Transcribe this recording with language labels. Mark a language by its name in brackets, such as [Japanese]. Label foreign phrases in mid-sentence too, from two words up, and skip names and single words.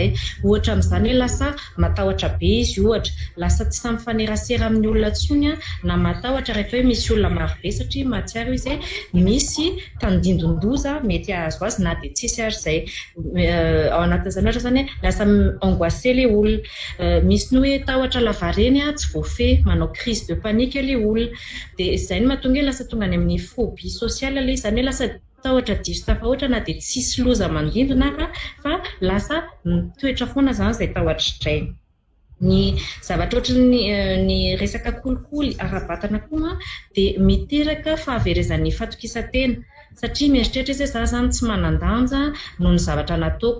[Malagasy] Ohatra amin'izany hoe lasa matahotra be izy ohatra, lasa tsy samy fanerasera amin'ny olona tsony na matahotra rehefa hoe misy olona maro be satria mahatsiaro izy misy tandindon-doza mety ahazo azy na dia tsisy ary izay. Ao anatin'izany ohatra zany lasa angoissé le olona, misy ny hoe tahotra lavareny tsy voafehy, manao [French] crise de panique [Malagasy] le olona. Dia izay no mahatonga lasa tonga any amin'ny [French] phobie sociale [Malagasy] ilay izany hoe lasa tahotra diso tafahoatra na dia tsisy loza mandindona fa lasa mitoetra foana zany izay tahotra indray. Ny zavatra ohatry ny resaka kolikoly ara-batana koa dia miteraka fahaverezan'ny fatokisantena satria mieritreritra izy za zany tsy manan-danja noho ny zavatra nataoko.